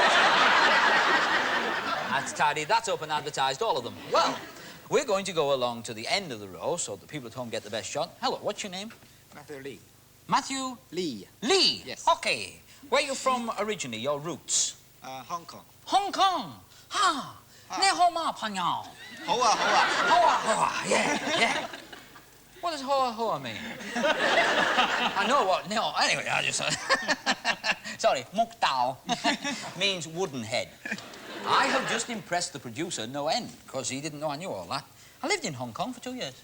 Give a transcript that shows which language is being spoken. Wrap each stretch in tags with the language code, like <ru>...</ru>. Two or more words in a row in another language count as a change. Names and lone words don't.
<en>That's tidied that up and advertised all of them. Well, we're going to go along to the end of the row so the people at home get the best shot. Hello, what's your name? Matthew Lee. Matthew? Lee. Lee? Yes. OK. Where are you from originally, your roots? Hong Kong. Hong Kong?</en> <yue>Ha! 你好嗎朋友. Hoa, hoa. Hoa, hoa,</yue> <en>yeah. What does hoa, hoa mean? I know what, no, anyway, I just... Sorry,</en> <yue>木頭</yue> <en>means wooden head. I have just impressed the producer no end, because he didn't know I knew all that. I lived in Hong Kong for 2 years.</en>